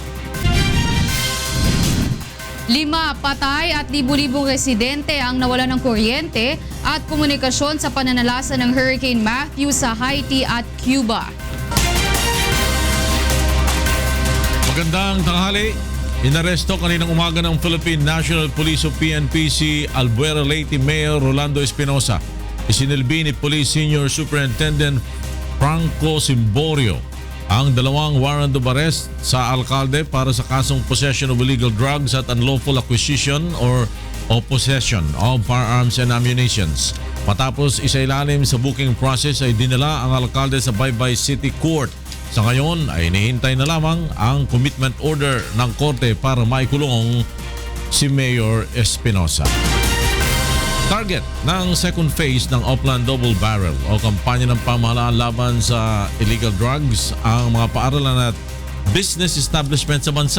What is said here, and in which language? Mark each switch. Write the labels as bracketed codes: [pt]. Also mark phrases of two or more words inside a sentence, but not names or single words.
[tl] 5 patay at libu-libong residente ang nawalan ng kuryente at komunikasyon sa pananalasa ng Hurricane Matthew sa Haiti at Cuba. Magandang tanghali. Inaresto kaninang umaga ng Philippine National Police o PNP si Albuera Leyte Mayor Rolando Espinosa. Isinilbi ni Police Senior Superintendent Franco Simborio ang 2 [en] warrant of arrest [tl] sa alkalde para sa kasong [en] possession of illegal drugs [tl] at [en] unlawful acquisition or possession of firearms and ammunitions. [tl] Matapos isailalim sa [en] booking process [tl] ay dinala ang alkalde sa Baybay City Court. Sa ngayon ay hinihintay na lamang ang [en] commitment order [tl] ng korte para maikulong si Mayor Espinosa. Target ng [en] second phase [tl] ng Oplan Double Barrel o kampanya ng pamahalaan laban sa [en] illegal drugs [tl] ang mga paaralan at [en] business establishment [tl] sa bansa.